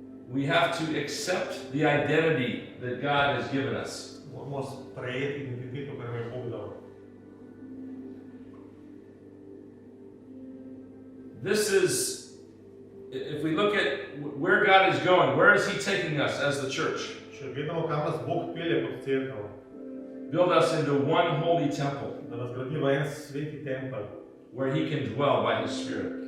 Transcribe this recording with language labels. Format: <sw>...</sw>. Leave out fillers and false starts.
<en>We have to accept the identity that God has given us.</en> <sl>Moramo sprejeti identiteto, kar nam je Bog dal.</sl> <en>This is, if we look at where God is going, where is He taking us as the church?</en> <sl>Če gledamo, kam nas Bog pelje kot cerkev,</sl> <en>Build us into one holy temple</en> <sl>da nas gradi v en sveti tempelj,</sl> <en>where He can dwell by His Spirit.</en>